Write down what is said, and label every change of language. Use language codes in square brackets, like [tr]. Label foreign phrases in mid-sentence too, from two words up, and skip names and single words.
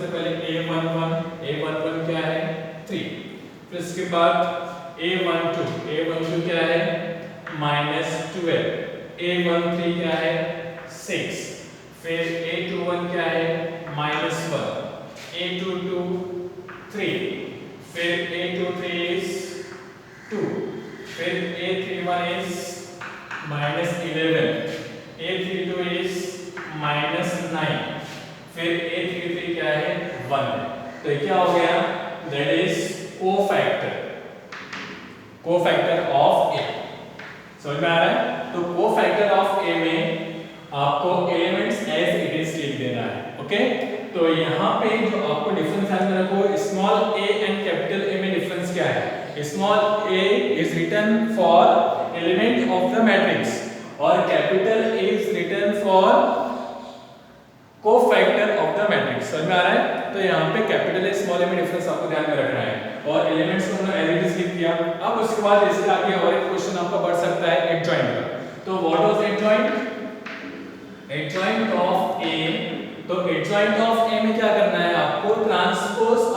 [hi] पहले A11 क्या है 3, फिर इसके बाद A12 क्या है -12, A13 क्या है 6, फिर A21 क्या है -1, A22 3, फिर A23 is 2, फिर A31 is -11, A32 is -9, फिर A33 क्या है 1। तो क्या हो गया, [en] that is cofactor of A. [hi] समझ में आ रहा है? तो [en] cofactor of A [hi] में आपको [en] elements as it is [hi] लिख देना है। ओके, तो यहाँ पे जो आपको डिफरेंस ध्यान में रखो, [en] small a and capital A [hi] में डिफरेंस क्या है, [en] small a is written for element of the matrix और capital A is written for cofactor of the matrix. [hi] समझ में आ रहा है? तो यहाँ पे [en] capital A small a [hi] में डिफरेंस आपको ध्यान में रखना है और एलिमेंट्स को हमने [en] as it is [hi] लिख दिया। अब उसके बाद इसके आगे और एक क्वेश्चन आपका बढ़ सकता है एडजॉइंट का। तो [en] what was adjoint of A, [hi] तो [en] adjoint of A [hi] में क्या करना है आपको, ट्रांसपोज